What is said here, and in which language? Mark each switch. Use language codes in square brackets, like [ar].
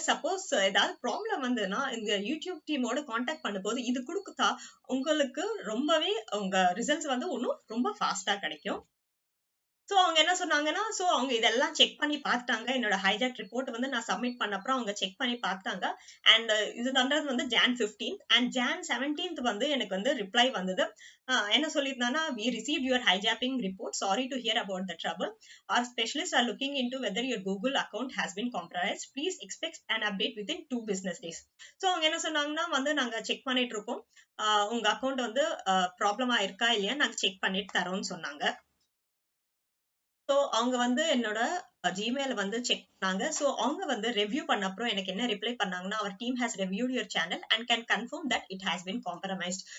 [ta] Suppose ஏதாவது problem வந்ததுன்னா இந்த யூடியூப் டீமோட கான்டாக்ட் பண்ணும்போது இது கொடுத்தா உங்களுக்கு ரொம்பவே உங்க ரிசல்ட்ஸ் வந்து இன்னும் ரொம்ப ஃபாஸ்டா கிடைக்கும். சோ அவங்க என்ன சொன்னாங்கன்னா, சோ அவங்க இதெல்லாம் செக் பண்ணி பார்த்துட்டாங்க. என்னோட ஹைஜாக் ரிப்போர்ட் வந்து நான் சப்மிட் பண்ண அப்புறம் அவங்க செக் பண்ணி பார்த்தாங்க. அண்ட் இது பண்றது வந்து Jan 15th and Jan 17th வந்து எனக்கு வந்து ரிப்ளை வந்தது. என்ன சொல்லியிருந்தாங்கன்னா, [en] "We received your hijacking report. Sorry to hear about the trouble. Our specialists are looking into whether your Google account has been compromised. Please expect an update within 2 business days." [ta] So அவங்க என்ன சொன்னாங்கன்னா, வந்து நாங்க check பண்ணிட்டு இருக்கோம். உங்க account வந்து ப்ராப்ளமா இருக்கா இல்லையா நாங்க செக் பண்ணிட்டு தரோம்னு சொன்னாங்க. சோ அவங்க வந்து என்னோட ஜிமெயில் வந்து செக் பண்ணாங்க. சோ அவங்க வந்து ரிவ்யூ பண்ண அப்புறம் எனக்கு என்ன ரிப்ளை பண்ணாங்கன்னா, [en] "Our team has reviewed your channel and can confirm that it has been compromised."